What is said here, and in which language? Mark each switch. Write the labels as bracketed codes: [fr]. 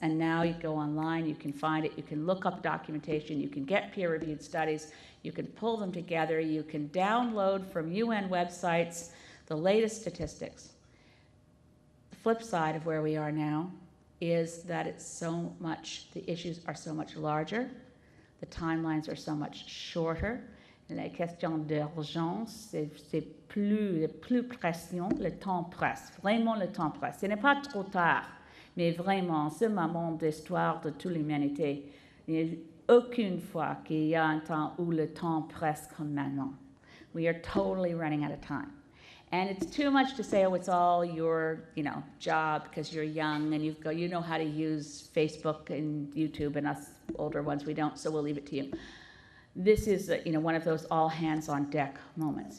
[en] And now you go online, you can find it, you can look up documentation, you can get peer-reviewed studies, you can pull them together, you can download from UN websites the latest statistics. The flip side of where we are now is that it's so much, the issues are so much larger, the timelines are so much shorter. [fr] La question d'urgence, c'est plus pression, le temps presse, vraiment le temps presse. Ce n'est pas trop tard, mais vraiment, ce moment d'histoire de toute l'humanité, il n'y a aucune fois qu'il y a un temps où le temps presse comme maintenant. [en] We are totally running out of time. And it's too much to say, oh, it's all your, job because you're young and you know how to use Facebook and YouTube, and us older ones we don't, so we'll leave it to you. This is, one of those all hands on deck moments.